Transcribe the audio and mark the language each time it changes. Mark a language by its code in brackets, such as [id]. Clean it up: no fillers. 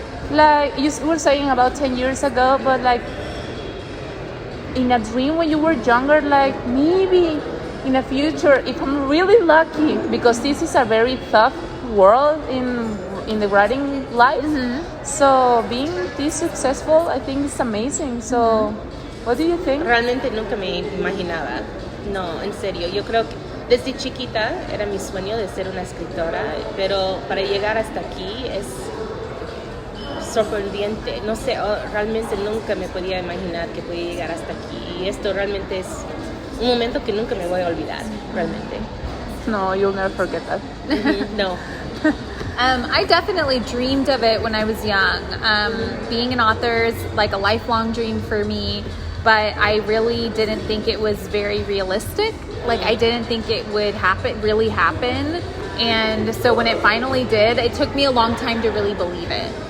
[en] Like you were saying about 10 years ago, but like in a dream when you were younger, like maybe in the future, if I'm really lucky, because this is a very tough world in the writing life. So being this successful, I think is amazing. So what do you think? [es] Realmente nunca me imaginaba. No, en serio. Yo creo que desde chiquita era mi sueño de ser una escritora, pero para llegar hasta aquí es sorprendente. No sé, realmente nunca me podía imaginar que podía llegar hasta aquí. Y esto realmente es un momento que nunca me voy a olvidar, realmente. [en] No, you'll never forget that. No. I definitely dreamed of it when I was young. Being an author is like a lifelong dream for me, but I really didn't think it was very realistic. Like, I didn't think it would really happen. And so when it finally did, it took me a long time to really believe it.